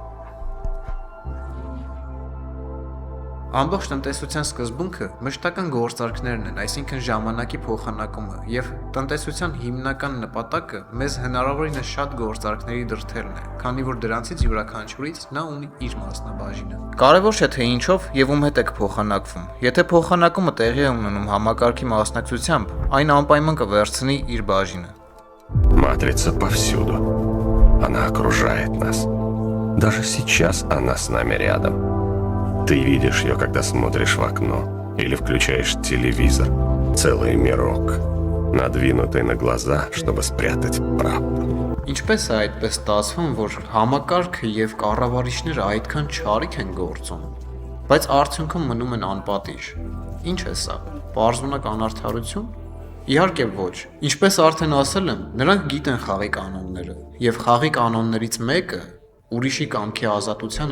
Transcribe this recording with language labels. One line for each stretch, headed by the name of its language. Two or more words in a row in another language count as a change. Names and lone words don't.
Armenian: Ամբողջ տնտեսության սկզբունքը մշտական գործարքներն են, այսինքն ժամանակի փոխանակումը, և տնտեսության հիմնական նպատակը մեզ հնարավորինս շատ գործարքների դրդելն է, քանի որ դրանցից յուրաքանչյուրից նա ունի իր մասնաբաժինը։ Կարևոր չէ թե ինչով և ում հետ եք փոխանակվում։ Եթե փոխանակումը տեղի է ունենում համակարգի մասնակցությամբ, այն անպայման կվերցնի իր բաժինը։
Russian: Матрица повсюду. Она окружает нас. Даже сейчас она с нами рядом. Ты видишь ее, когда смотришь в окно или включаешь телевизор. Целый мирок, надвинутый на глаза, чтобы спрятать правду.
Armenian: Ինչպես է այդպես ստացվում, որ համակարգը և կառավարիչները այդքան չարիք են գործում, բայց արդյունքում մնում են անպատիժ։ Ինչ է սա, պարզունակ անարդարություն։ Իհարկե ոչ։ Ինչպես արդեն ասել եմ, նրանք գիտեն խաղի կանոնները, և խաղի կանոններից մեկը ուրիշի կամքի ազատությանը